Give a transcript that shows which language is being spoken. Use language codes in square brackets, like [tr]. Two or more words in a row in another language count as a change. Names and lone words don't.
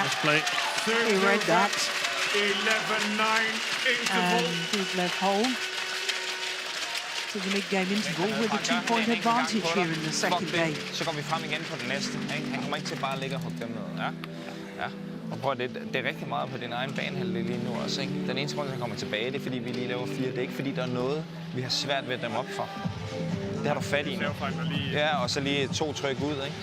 [en] Let's play. He read that. 11-9 interval. And he's left home to the mid-game interval with a 2-point advantage here in the second game. [da] Så går vi frem igen på den næste. Han kommer ikke til bare at ligge og hugge dem ned. Ja. Og prøv, det er rigtig meget på din egen banehalvdel lige nu også, ikke? Den eneste grund, han kommer tilbage, det er fordi vi lige laver 4. Det er ikke fordi, der er noget, vi har svært ved at dem op for. Det har du fat i nu. Ja, og så lige 2 tryk ud, ikke?